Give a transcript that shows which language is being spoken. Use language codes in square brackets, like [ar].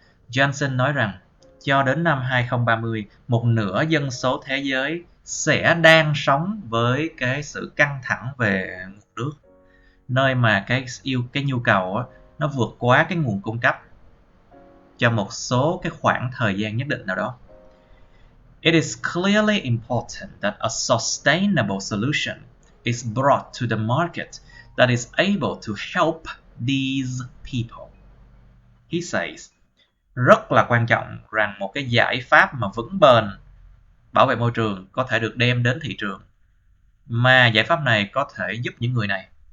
[vi] Jensen nói rằng, cho đến năm 2030, một nửa dân số thế giới sẽ đang sống với cái sự căng thẳng về nguồn nước, nơi mà cái nhu cầu á, nó vượt quá cái nguồn cung cấp cho một số cái khoảng thời gian nhất định nào đó. [en] It is clearly important that a sustainable solution is brought to the market that is able to help these people. He says, [vi] rất là quan trọng rằng một cái giải pháp mà vững bền bảo vệ môi trường có thể được đem đến thị trường, mà giải pháp này có thể giúp những người này.